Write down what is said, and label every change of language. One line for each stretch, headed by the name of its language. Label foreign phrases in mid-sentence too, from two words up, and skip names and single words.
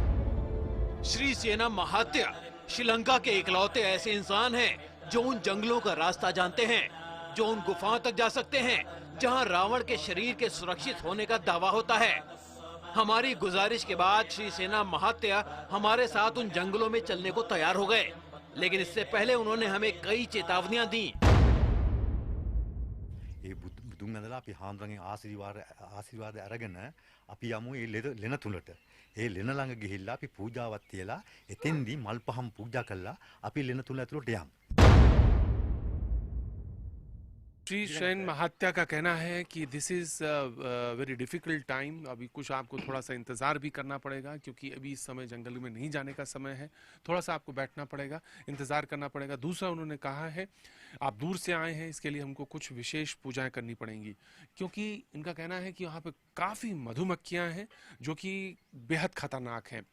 Hindi: श्रीसेना महात्या श्रीलंका के इकलौते ऐसे इंसान हैं जो उन जंगलों का रास्ता जानते हैं, जो उन गुफाओं तक जा सकते हैं जहां रावण के शरीर के सुरक्षित होने का दावा होता है। हमारी गुजारिश के बाद श्रीसेना महात्या हमारे साथ उन जंगलों में चलने को तैयार हो गए, लेकिन इससे पहले उन्होंने हमें कई चेतावनियां दी।
Sinhala: ये බුදුන් ඇඳලා අපි හාමුදුරන්ගේ ආශිර්වාද අරගෙන අපි යමු ඒ ලෙන තුලට. ඒ ලෙන ළඟ ගිහිල්ලා අපි පූජාවක් තියලා එතෙන්දී මල් පහම් පූජා කළා අපි ලෙන තුල ඇතුළට යමු.
Hindi: श्रीसेन महात्या का कहना है कि
English: this is very difficult time.
Hindi: अभी कुछ आपको थोड़ा सा इंतज़ार भी करना पड़ेगा, क्योंकि अभी इस समय जंगल में नहीं जाने का समय है। थोड़ा सा आपको बैठना पड़ेगा, इंतज़ार करना पड़ेगा। दूसरा उन्होंने कहा है आप दूर से आए हैं, इसके लिए हमको कुछ विशेष पूजाएं करनी पड़ेंगी, क्योंकि इनका कहना है कि यहाँ पे काफ़ी मधुमक्खियाँ हैं जो कि बेहद ख़तरनाक हैं।